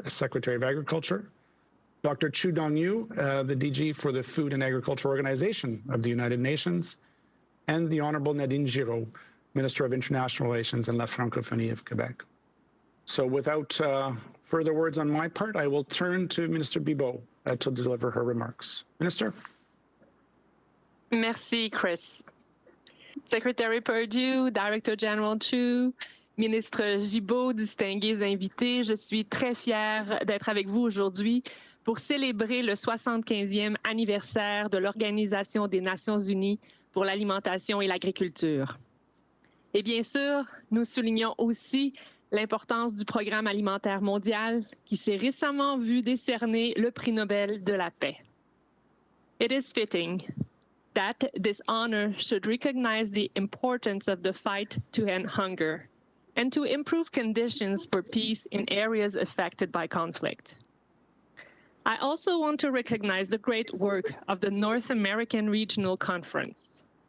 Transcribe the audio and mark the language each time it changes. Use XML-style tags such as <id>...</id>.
<en>Secretary of Agriculture, Dr. Chu Dong-yu, the DG for the Food and Agriculture Organization of the United Nations, and the Honorable Nadine Giraud, Minister of International Relations and La Francophonie of Quebec. So without further words on my part, I will turn to Minister Bibeau to deliver her remarks. Minister.</en> <fr>Merci, Chris. Secretary Perdue, Director General Chu, Ministre Gibault, distingués invités, je suis très fière d'être avec vous aujourd'hui pour célébrer le 75e anniversaire de l'Organisation des Nations Unies pour l'alimentation et l'agriculture. Et bien sûr, nous soulignons aussi l'importance du Programme alimentaire mondial qui s'est récemment vu décerner le prix Nobel de la paix.</fr> <en>It is fitting that this honor should recognize the importance of the fight to end hunger and to improve conditions for peace in areas affected by conflict. I also want to recognize the great work of the North American Regional Conference.</en>